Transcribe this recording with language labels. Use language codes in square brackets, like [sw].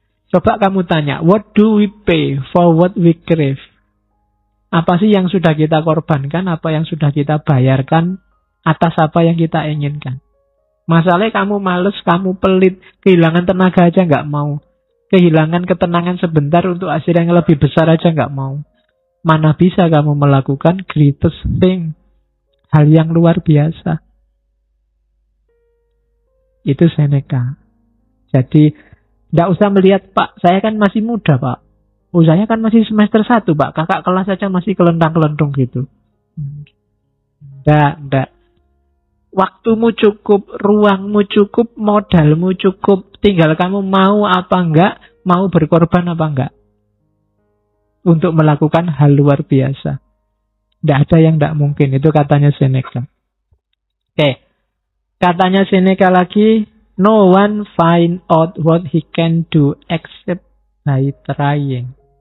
[id] Coba kamu tanya, [en] what do we pay for what we crave? [id] Apa sih yang sudah kita korbankan, apa yang sudah kita bayarkan atas apa yang kita inginkan? Masalahnya kamu males, kamu pelit, kehilangan tenaga aja nggak mau. Kehilangan ketenangan sebentar untuk hasil yang lebih besar aja nggak mau. Mana bisa kamu melakukan [en] greatest thing, [id] hal yang luar biasa. Itu Seneca. Jadi, nggak usah melihat, Pak, saya kan masih muda, Pak. Oh, saya kan masih semester 1, Pak. Kakak kelas aja masih kelentang-kelentung gitu. Nggak. Waktumu cukup, ruangmu cukup, modalmu cukup. Tinggal kamu mau apa enggak, mau berkorban apa enggak. Untuk melakukan hal luar biasa. Tidak ada yang tidak mungkin. Itu katanya Seneca. Oke. Katanya Seneca lagi, [en] no one find out what he can do except by trying.